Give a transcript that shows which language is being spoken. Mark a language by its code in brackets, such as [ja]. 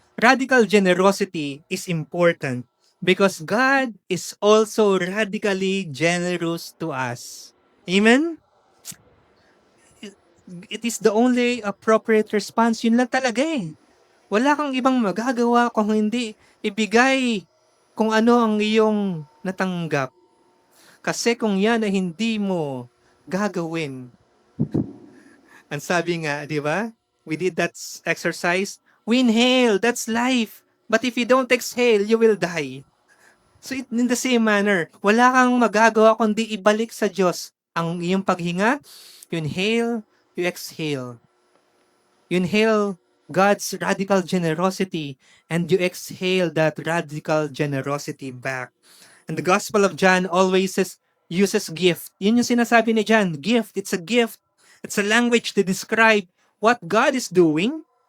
[en] Radical generosity is important because God is also radically generous to us. Amen? It is the only appropriate response. [tl] Yun lang talaga eh. Wala kang ibang magagawa kung hindi ibigay kung ano ang iyong natanggap. Kasi kung yan ay hindi mo gagawin, ang sabi nga, di ba? [en] We did that exercise. We inhale, that's life. But if you don't exhale, you will die. So in the same manner, [tl] wala kang magagawa kundi ibalik sa Diyos ang iyong paghinga. [en] You inhale, you exhale. You inhale God's radical generosity and you exhale that radical generosity back. And the Gospel of John always uses gift. [tl] Yun yung sinasabi ni John, [en] gift. It's a gift. It's a language to describe what God is doing.